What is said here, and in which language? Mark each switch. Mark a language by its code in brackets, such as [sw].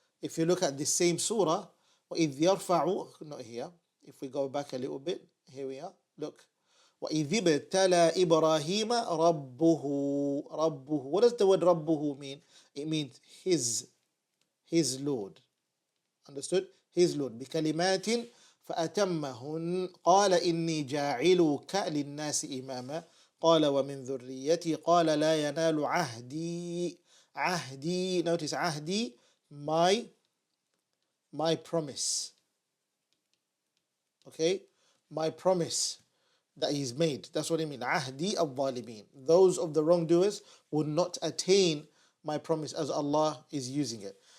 [en] If you look at the same surah, [ar] وَإِذْ يَرْفَعُ, [en] not here. If we go back a little bit, here we are. Look. [ar] وَإِذِ ابْتَلَى إِبْرَاهِيمَ رَبُّهُ. [en] What does the word Rabbuhu mean? It means his Lord. Understood? His Lord. بِكَلِمَاتٍ [ar] فأتمهن قال إني جاعلك للناس إماما قال ومن ذريتي قال لا ينال عهدي عهدي. [en] Notice عهدي, my promise. Okay, my promise that he's made. That's what I mean. [ar] Ahdi al-zalimin. [en] Those of the wrongdoers will not attain my promise, as Allah is using it.